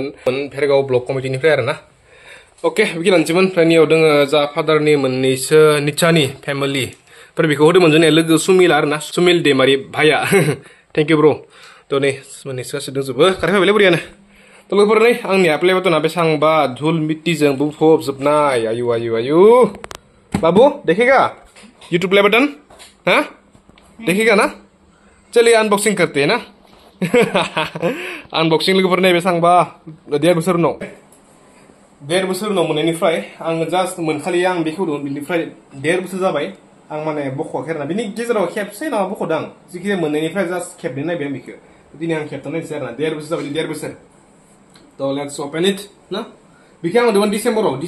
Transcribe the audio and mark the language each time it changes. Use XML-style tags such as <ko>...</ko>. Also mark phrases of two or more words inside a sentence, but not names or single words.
<brx>भेरगाव ब्लक कमिटिनिफ्राय आरो ना अके बिगिलानोसैमोन ओमफ्राय नियाव दङ जा फादारनि मोननैसो निचानि फेमिलि बेखौ होदोंमोन जोंनिया लोगो सुमिल आरो ना सुमिल दैमारि भाइया</brx> <en>thank you bro</en> <brx>थ' नै मोननैसो गासै दंजोबो खारफैबायलै बुरियानो थ' लोगोफोर नै आंनिया प्ले बटना बेसेबांबा धुल मिट्टीजों बुंफबजोबनाय</brx> <hi>आयु बाबू देखेगा यूट्यूब प्ले बटन हाँ देखेगा ना चलिए अनबॉक्सिंग करते हैं ना</hi> <brx>अनबॉक्सिंग लोगोफोर नै बेसेबांबा 1.5 बोसोर उनाव 1.5 बोसोर उनाव मोननायनिफ्राय आं जास्ट मोनखालि आं बेखौ बिनिफ्राय 1.5 बोसोर जाबाय आं माने बख'वाखै आरोना बिनि गेजेराव खेबसे नामा बख'दों आं जिखिजाया मोननायनिफ्राय जास्ट खेबनै नायबाय आं बेखौ दिनै आं खेबथाम नायनोसै आरोना 1.5 बोसोर जाबाय 1.5 बोसोर थ'</brx> <en>let's open it</en> <brx>ना बेखौ आं मोनदोंमोन डिसेम्बर</brx>